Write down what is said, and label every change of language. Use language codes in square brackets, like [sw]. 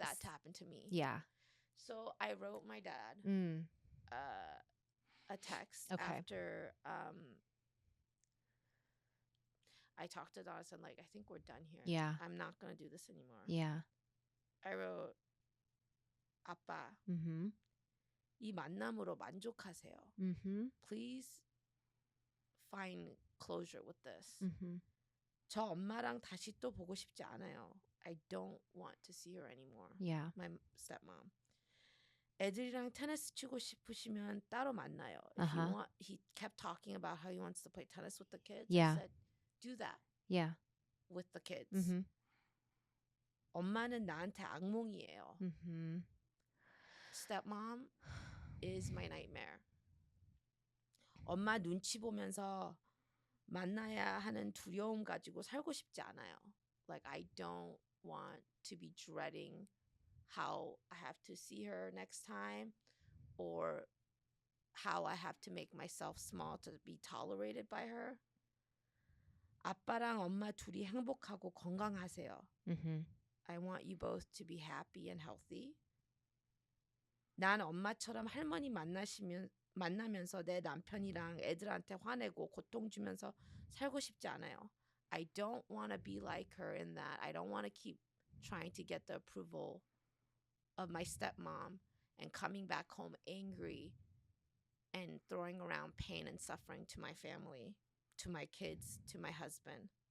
[en] that to happen to me. Yeah. So I wrote my dad Mm. a text Okay. after I talked to Donis and like, I think we're done here. Yeah. I'm not gonna do this anymore. Yeah. I wrote, [ko] 아빠, Mm-hmm. 이 만남으로 만족하세요. Mm-hmm. [en] Please find closure with this. Mm-hmm. [ko] 저 엄마랑 다시 또 보고 싶지 않아요. [en] I don't want to see her anymore. Yeah. My stepmom. [ko] 애들이랑 테니스 치고 싶으시면 따로 만나요. [en] If Uh-huh. you want, he kept talking about how he wants to play tennis with the kids. Yeah. I said, do that Yeah. with the kids. Mm-hmm. [ko] 엄마는 나한테 악몽이에요. Mm-hmm. [en] Stepmom is my nightmare. [ko] 엄마 눈치 보면서 만나야 하는 두려움 가지고 살고 싶지 않아요. [en] Like I don't want to be dreading how I have to see her next time, or how I have to make myself small to be tolerated by her. [ko] 아빠랑 엄마 둘이 행복하고 건강하세요. Mm-hmm. [en] I want you both to be happy and healthy. [ko] 난 엄마처럼 할머니 만나면서 내 남편이랑 애들한테 화내고 고통 주면서 살고 싶지 않아요. [en] I don't want to be like her in that. I don't want to keep trying to get the approval of my stepmom and coming back home angry and throwing around pain and suffering to my family, to my kids, to my husband.